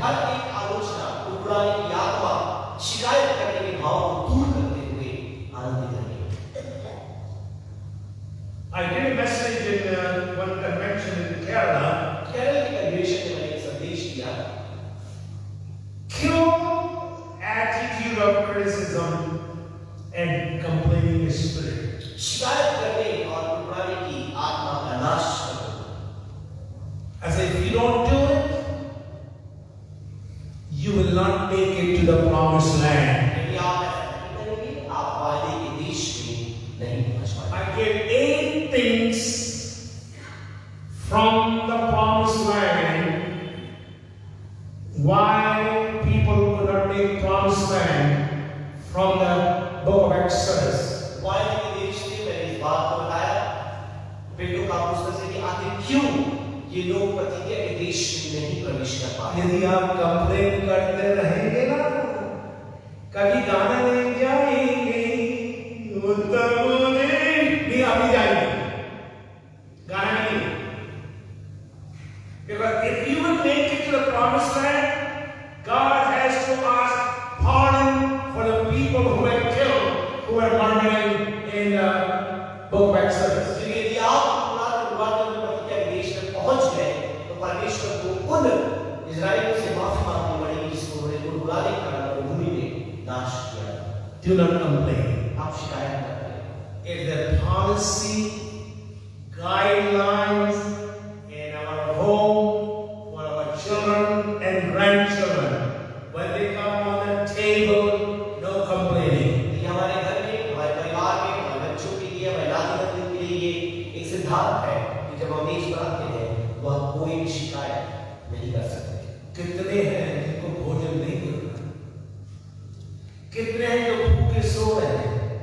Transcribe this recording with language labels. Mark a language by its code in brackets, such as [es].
[hi] हर एक आलोचना, कुड़कुड़ाने की आत्मा, शिकायत करने के भाव को दूर करते हुए आनंदित रहिए। [en] I did a message in one convention in Kerala. [hi] Kerala के कन्वेंशन में मैंने एक संदेश दिया। [en] Kill attitude of criticism and complaining spirit. [hi] शिकायत करने और कुड़कुड़ाने की आत्मा का नाश करो। [en] I say, if you don't do it, you will not make it to the promised land. [hi] यदि आप ऐसा नहीं करेंगे, आप वादे के देश में नहीं पहुंच पाएंगे। [en] I gave 8 things from the promised land why people could not make promised land from the book of Exodus. [hi] वादे के देश में मैंने इस बात को बताया, पेटों का पुस्तक से कि आखिर क्यों ये लोग प्रतिज्ञा के देश में नहीं प्रवेश कर पाए। यदि आप कंप्लेन करते रहेंगे ना, कभी गाना नहीं जाएंगे, उत्तर नहीं अभी जाएंगे, गाना नहीं। [en] Because if you will make it to the promised land, God has to ask pardon for the people who were killed, who were murmuring in the book of Exodus. [hi] यदि आप प्रतिज्ञा के देश में पहुंच गए, तो परमेश्वर को उन इजरायलियों से माफी मांगनी पड़ेगी जिसको उन्होंने कुड़कुड़ाने के कारण भूमि में नाश किया। [en] Do not complain. [hi] आप शिकायत करते हैं। [en] If the policy, guidelines in our home for our children and grandchildren, when they come on the table, no complaining. [hi] यदि हमारे घर में, हमारे परिवार में, हमारे बच्चों के लिए, हमारे नाती के लिए ये एक सिद्धांत है कि जब हम मेज पर आते हैं, तो हम कोई भी शिकायत नहीं कर सकते। कितने हैं जिनको भोजन नहीं मिलता? कितने हैं जो भूखे सो रहे हैं?